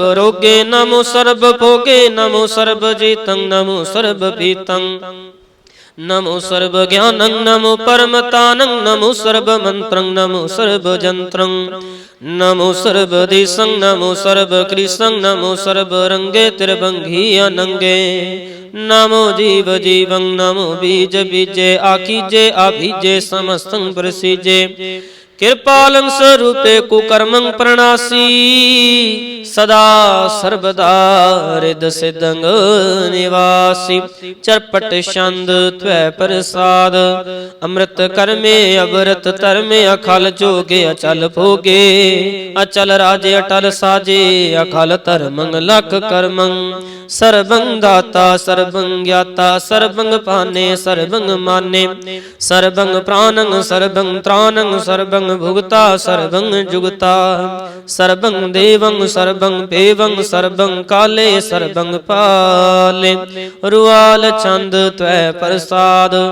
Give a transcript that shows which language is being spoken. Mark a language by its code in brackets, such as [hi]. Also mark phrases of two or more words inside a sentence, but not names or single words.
[sa] रोगे नमो सर्व भोगे नमो सर्व जीतं नमो सर्व पीतं नमो सर्व ज्ञानं नमो परमतानं नमो सर्व मंत्रं नमो सर्व जंत्रं नमो सर्व देशं नमो सर्व कृष्णं नमो सर्व रंगे त्रिभंगी अनंगे नमो जीव जीवं नमो बीज बीजे आकीजे आभीजे समस्तं प्रसीजे ਕਿਰਪਾਲੰ ਸਰੂਪੇ ਕੁਕਰਮੰ ਪ੍ਰਣਾਸੀ ਸਦਾ ਸਰਬਦਾ ਰਿਦ ਸਿਦੰਗ ਨਿਵਾਸੀ ਚਰਪਟ ਛੰਦ ਤਵੈ ਪ੍ਰਸਾਦ ਅੰਮ੍ਰਿਤ ਕਰਮੇ ਅਵਰਤ ਧਰਮੇ ਅਖਲ ਜੋਗੇ ਅਚਲ ਭੋਗੇ ਅਚਲ ਰਾਜੇ ਅਟਲ ਸਾਜੇ ਅਖਲ ਧਰਮੰ ਲਖ ਕਰਮੰ ਸਰਬੰ ਦਾਤਾ ਸਰਬੰ ਗਿਆਤਾ ਸਰਬੰ ਪਾਨੇ ਸਰਬੰ ਮਾਨੇ ਸਰਬੰ ਪ੍ਰਾਨੰ ਸਰਬੰ ਤ੍ਰਾਨੰ ਸਰਬੰ ਭੁਗਤਾ ਸਰਬੰ ਜੁਗਤਾ ਸਰਬੰ ਦੇਵੰ ਸਰਬੰ ਪੇਵੰ ਸਰਬੰ ਕਾਲੇ ਸਰਬੰ ਪਾਲੇ ਰੁਆਲ ਚੰਦ ਤਵੈ ਪ੍ਰਸਾਦ